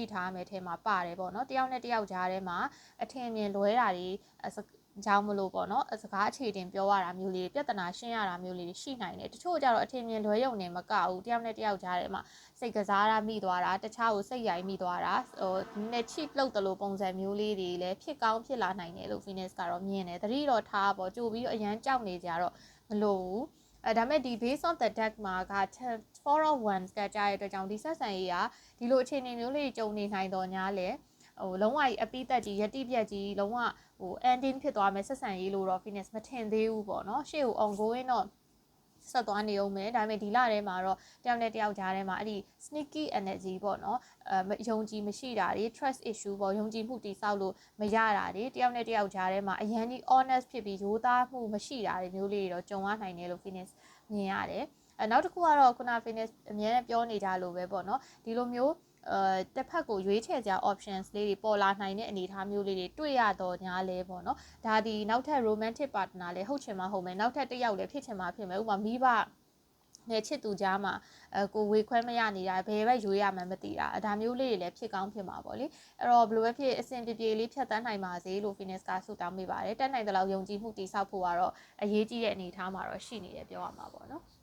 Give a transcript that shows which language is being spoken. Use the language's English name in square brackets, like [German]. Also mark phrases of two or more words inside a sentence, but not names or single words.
[Burmese] ထားမယ်ထဲမှာပါတယ်ပေါ့နော်တယောက်နဲ့တယောက်ကြားထဲမှာအထင်မြင်လွဲတာတွေကြောင်းမလို့ပေါ့နော်စကားအခြေတင်ပြောရတာမျိုးလေးပြဿနာရှင်းရတာမျိုးလေးရှိနိုင်တယ်တချို့ကြတော့အထင်မြင်လွဲရုံနဲ့မကဘူးတယောက်နဲ့တယောက်ကြားထဲမှာစိတ်ကစားရမိသွားတာတခြားကိုစိတ်ရိုက်မိသွားတာနဲ့ချိလှုပ်တယ်လို့ပုံစံမျိုးလေးတွေလည်းဖြစ်ကောင်းဖြစ်လာနိုင် တယ်လို့ Venus ကတော့မြင်တယ်သတိတော့ထားပေါ့ကြိုပြီးအရန်ကြောက်နေကြတော့မလို့ဘူးဒါမဲ့ဒီ [English] base of the deck [Burmese] မှာက [English] four of wands [Burmese] ကကြားရတဲ့အတွက်ကြောင့်ဒီဆက်ဆံရေးကဒီလိုအခြေအနေမျိုးလေးကြုံနေနိုင်တော့ညာလေလုံးဝအပိသက်ကြီးယတိပြက်ကြီးလုံးဝending ဖြစ်သွားမယ်ဆက်ဆံရေးလို့တော့ Venus မထင်သေးဘူးပေါ့နော်ရှေ့ကို ongoing တော့ဆက်သွားနေအောင်မယ်ဒါပေမဲ့ဒီလထဲမှာတော့တယောက်နဲ့တယောက်ကြားထဲမှာအဲ့ဒီ [English] sneaky energy [Burmese] ပေါ့နော်ယုံကြည်မရှိတာတွေ [English] trust issue [Burmese] ပေါ့ယုံကြည်မှုတိဆောက်လို့မရတာတွေတယောက်နဲ့တယောက်ကြားထဲမှာအရန်ကြီး honest ဖြစ်ပြီးရိုးသားမှုမရှိတာတွေမျိုးလေးတွေတော့ကြုံရနိုင်တယ်လို့ Venus မြင်ရတယ်နောက်တစ်ခုကတော့ခုန Venus အများနဲ့ပြောနေကြလို့ပဲပေါ့နော်ဒီလိုမျိုးတစ်ဖက်ကိုရွေးချယ်ကြ options လေးတွေပေါ်လာနိုင်တဲ့အနေအထားမျိုးလေးတွေတွေ့ရတော့ညာလဲပေါ့နော်ဒါဒီနောက်ထပ် [English] romantic partner [Burmese] လည်းဟုတ်ချင်မှဟုတ်မယ်နောက်ထပ်တစ်ယောက်လည်းဖြစ်ချင်မှဖြစ်မယ်ဥပမာမိဘနဲ့ချစ်သူကြားမှာကိုဝေခွဲမရနေတာဘယ်ဘက်ရွေးရမှန်းမသိတာဒါမျိုးလေးတွေလည်းဖြစ်ကောင်းဖြစ်မှာပေါ့လေအဲ့တော့ဘယ်လိုပဲဖြစ်အဆင်ပြေလေးဖြတ်သန်းနိုင်ပါစေလို့ Venus ကဆုတောင်းပေးပါတယ်တက်နိုင်တဲ့လောက်ယုံကြည်မှုတည်ဆောက်ဖို့ကတော့အရေးကြီးတဲ့အနေအထားမှာတော့ရှိနေတယ်ပြောရမှာပေါ့နော်